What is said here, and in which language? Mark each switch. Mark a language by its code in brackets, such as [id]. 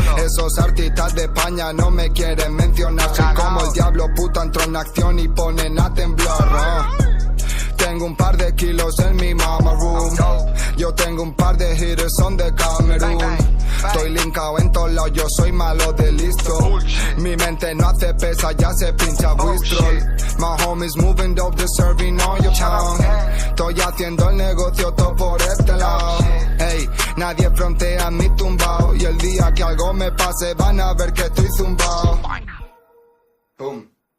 [es] Esos artistas de España no me quieren mencionar. Soy como el diablo, puta, entro en acción y ponen a temblar. Tengo un par de kilos en mi [en] mama room. [es] Yo tengo un par de hitters on the Camerún. Estoy linkado en todos lados, yo soy malo de listo. Mi mente no hace pesa, ya se pincha Wistrol. [en] My homies moving dope, the serving on your town. [es] Estoy haciendo el negocio todo por este lado. Ey, nadie frontea mi tumbao. Y el día que algo me pase van a ver que estoy zumbao. Boom.